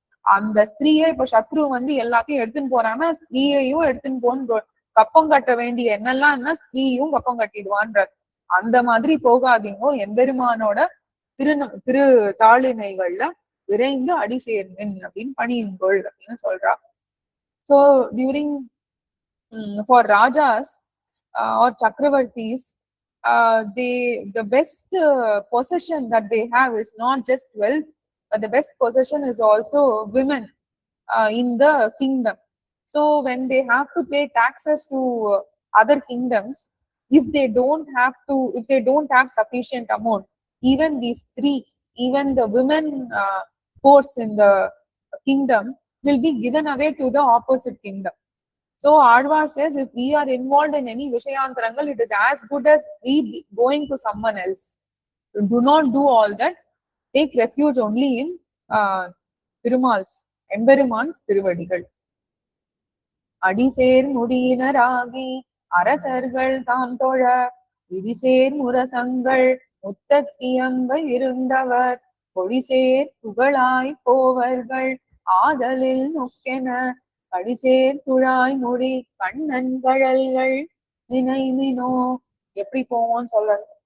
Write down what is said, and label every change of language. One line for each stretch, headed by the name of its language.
Tamil: அந்த ஸ்திரீயை இப்ப சத்ரு வந்து எல்லாத்தையும் எடுத்துன்னு போறான்னா ஸ்திரீயையும் எடுத்துன்னு போன்னு கப்பம் கட்ட வேண்டிய என்னெல்லாம் ஸ்திரீயும் கப்பம் கட்டிடுவான்ற. அந்த மாதிரி போகாதீங்கோ, எம்பெருமானோட திரு தாளினைகள்ல விரைந்து அடி சேர்மின் அப்படின்னு பணியுங்கோள் அப்படின்னு சொல்றா.
English: So during for Rajas or Chakravartis, the best possession that they have is not just wealth, but the best possession is also women in the kingdom. So when they have to pay taxes to other kingdoms, if they don't have sufficient amount, even the women force in the kingdom will be given away to the opposite kingdom. So Advar says, if we are involved in any Vishayantarangal, it is as good as we going to someone else. So do not do all that. Take refuge only in Tirumal's, Emberiman's Tiruvadigal.
Tamil: அடிசேர் முடியினராகி அரசர்கள் தாம் தொழ இடிசேர் முரசங்கள் முத்தத்தியங்க இருந்தவர் பொடிசேர் புகழாய் போவர்கள் ஆதலில் நொக்கென கடிசேர் துழாய் முடி கண்ணன் கழல்கள் நினைமினோ. எப்படி போவோம்னு சொல்ற.